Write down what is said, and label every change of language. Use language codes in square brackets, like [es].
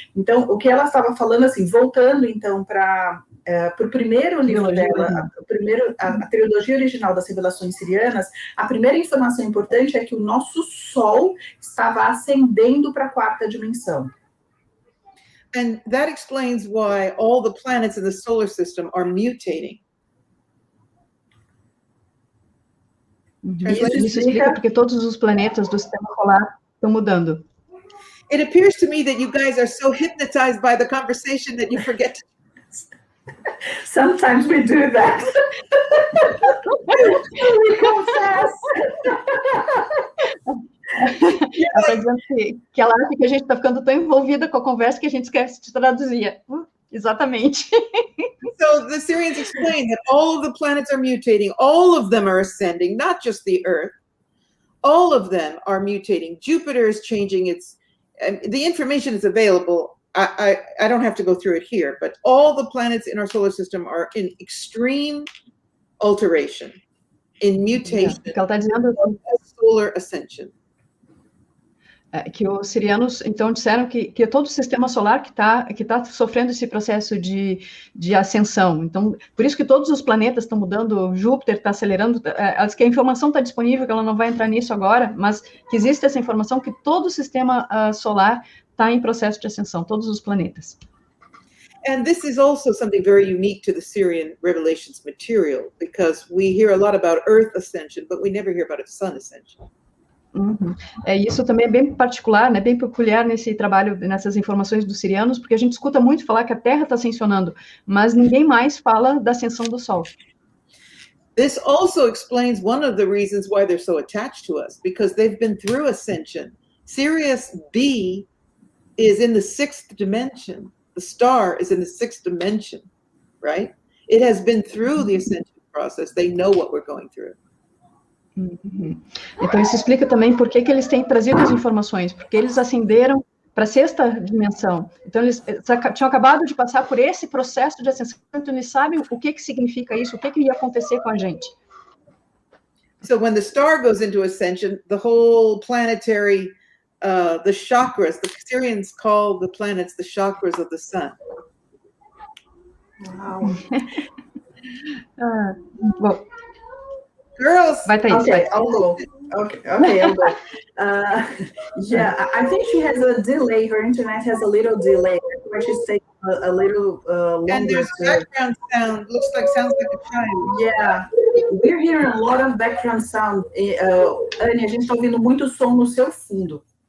[pt] Então, o que ela estava falando, assim, voltando então para o primeiro livro dela, a trilogia original das revelações sirianas, a primeira informação importante é que o nosso Sol estava ascendendo para a 4ª dimensão. [en] And that explains why all the planets in the solar system are mutating. [pt] Isso explica porque todos os planetas do sistema solar estão mudando. [en] It appears to me that you guys are so hypnotized by the conversation that you forget to. Sometimes we do that. We confess. [pt] Ela está dizendo que ela acha que a gente está ficando tão envolvida com a conversa que a gente esquece de traduzir. Exatamente. [en] So the Syrians explain that all of the planets are mutating, all of them are ascending, not just the Earth. All of them are mutating. Jupiter is changing its, the information is available. I don't have to go through it here, but all the planets in our solar system are in extreme alteration, in mutation, [pt] ela está dizendo [en] solar ascension. [pt] Que os sirianos, então, disseram que todo o sistema solar que tá sofrendo esse processo de ascensão. Então, por isso que todos os planetas estão mudando, Júpiter está acelerando, que a informação está disponível, que ela não vai entrar nisso agora, mas que existe essa informação que todo o sistema solar está em processo de ascensão, todos os planetas. [en] And this is also something very unique to the Syrian revelations material, because we hear a lot about Earth ascension, but we never hear about a Sun ascension. [pt] Isso também é bem particular, né, bem peculiar nesse trabalho, nessas informações dos sirianos, porque a gente escuta muito falar que a Terra está ascensionando, mas ninguém mais fala da ascensão do Sol. [en] This also explains one of the reasons why they're so attached to us, because they've been through ascension. Sirius B is in the 6th dimension. The star is in the 6th dimension, right? It has been through the ascension process. They know what we're going through. [pt] Então, isso explica também por que eles têm trazido as informações, porque eles ascenderam para a 6ª dimensão. Então, eles tinham acabado de passar por esse processo de ascensão, então eles sabem o que significa isso, o que ia acontecer com a gente. [en] So when the star goes into ascension, the whole planetary, the chakras, the Syrians call the planets the chakras of the sun. Wow. [pt] Bom, [en] girls, [pt] vai, Thaís, [en] okay, I'll go. Okay, I'll go. Yeah, I think she has a delay. Her internet has a little delay. Where she's taking a little longer. And there's background sound. Sounds like a child. Yeah, we're hearing a lot of background sound. [pt] Anne, a gente está ouvindo muito som no seu fundo.